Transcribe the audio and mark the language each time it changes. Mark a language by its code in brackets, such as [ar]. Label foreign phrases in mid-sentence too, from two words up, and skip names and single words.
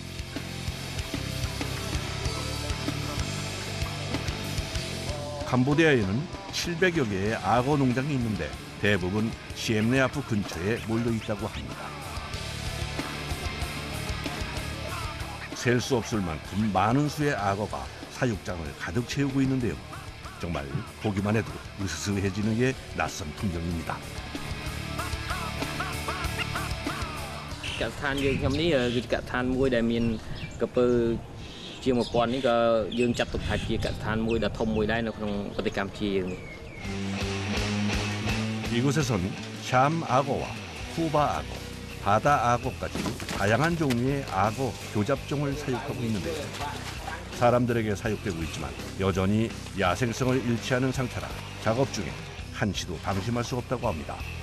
[ko] 캄보디아에는 700여 개의 악어 농장이 있는데 대부분 시엠네아프 근처에 몰려 있다고 합니다. 셀 수 없을 만큼 많은 수의 악어가 사육장을 가득 채우고 있는데요. 정말 보기만 해도 으스스해지는 게 낯선 풍경입니다. [km] កសិដ្ឋានយើងខ្ញុំនេះគឺជាកសិដ្ឋានមួយដែលមានក្រពើជាង 1000 នេះក៏យើងចាត់ទុកថាជាកសិដ្ឋានមួយដ៏ធំមួយដែរនៅក្នុងប្រទេសកម្ពុជាយើងនេះ [ko] 이곳에선 샴 악어와 쿠바 악어, 바다 악어까지 다양한 종류의 악어 교잡종을 사육하고 있는데요. 사람들에게 사육되고 있지만 여전히 야생성을 잃지 않은 상태라 작업 중에 한치도 방심할 수 없다고 합니다.